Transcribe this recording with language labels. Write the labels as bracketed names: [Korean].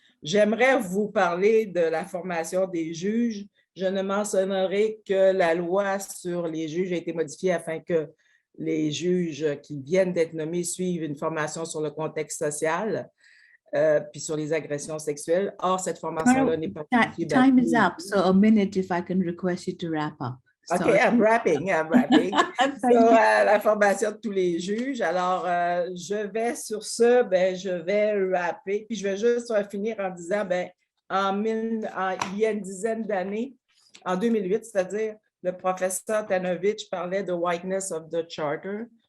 [French] J'aimerais vous parler de la formation des juges. Je ne mentionnerai que la loi sur les juges a été modifiée afin que les juges qui viennent d'être nommés suivent une formation sur le contexte social, puis sur les agressions sexuelles. Or, cette formation-là n'est pas... [English] Time is up, so a minute if I can request you to wrap up. OK, I'm wrapping. [French] So, la formation de tous les juges. Alors, je vais sur ce, je vais rapper, puis je vais juste finir en disant, il y a une dizaine d'années, en 2008, c'est-à-dire, le professeur Tanovich parlait de [English] whiteness of the charter.